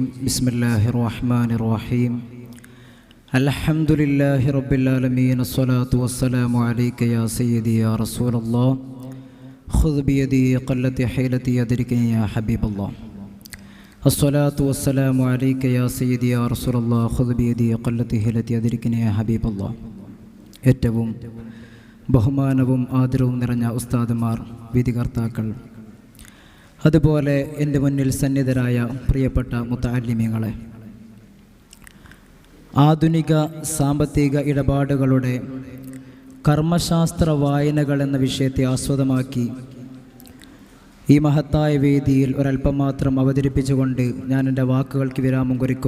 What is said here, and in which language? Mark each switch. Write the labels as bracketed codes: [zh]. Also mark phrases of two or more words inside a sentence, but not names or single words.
[ar] بسم الله الرحمن الرحيم. الحمد لله رب العالمين. الصلاة والسلام عليك يا سيدي يا رسول الله. خذ بيدي قلت حيلتي أدركني يا حبيب الله. الصلاة والسلام عليك يا سيدي يا رسول الله. خذ بيدي قلت حيلتي أدركني يا حبيب الله. [ml] ഏറ്റവും ബഹുമാനവും ആദരവും നിറഞ്ഞ ഉസ്താദുമാർ, വിധികർത്താക്കൾ, അതുപോലെ എൻ്റെ മുന്നിൽ സന്നിധരായ പ്രിയപ്പെട്ട മുത്തഅല്ലിമീങ്ങളെ, ആധുനിക സാമ്പത്തിക ഇടപാടുകളുടെ കർമ്മശാസ്ത്ര വായനകൾ എന്ന വിഷയത്തെ ആസ്പദമാക്കി ഈ മഹത്തായ വേദിയിൽ ഒരല്പം മാത്രം അവതരിപ്പിച്ചുകൊണ്ട് ഞാൻ എൻ്റെ വാക്കുകൾക്ക് വിരാമം കുറിക്കും.